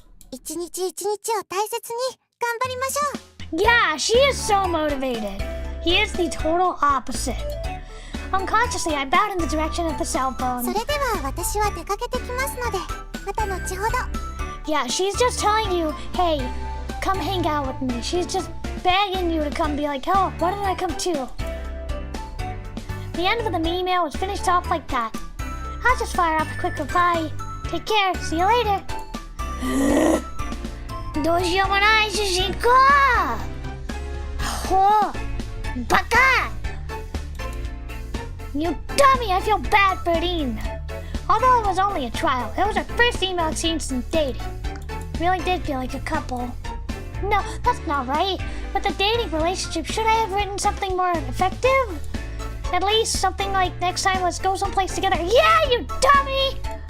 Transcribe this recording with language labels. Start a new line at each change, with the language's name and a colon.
Japanese: 一日一日を大切に頑張りましょう。
English: Yeah, she is so motivated. He is the total opposite. Unconsciously, I bowed in the direction of the cell phone.
Japanese: それでは私は出かけてきますので、また後ほど。
English: Yeah, she's just telling you, hey, come hang out with me. She's just begging you to come be like, oh, why didn't I come too? The end of the email was finished off like that. I'll just fire up a quick reply. Take care, see you later.
Japanese: どうしようもない主人公ほうバカ
English: You dummy, I feel bad for Dean. Although it was only a trial, it was our first email exchange since dating. Really did feel like a couple. No, that's not right. With a dating relationship, should I have written something more effective? At least something like, next time let's go someplace together. Yeah, you dummy!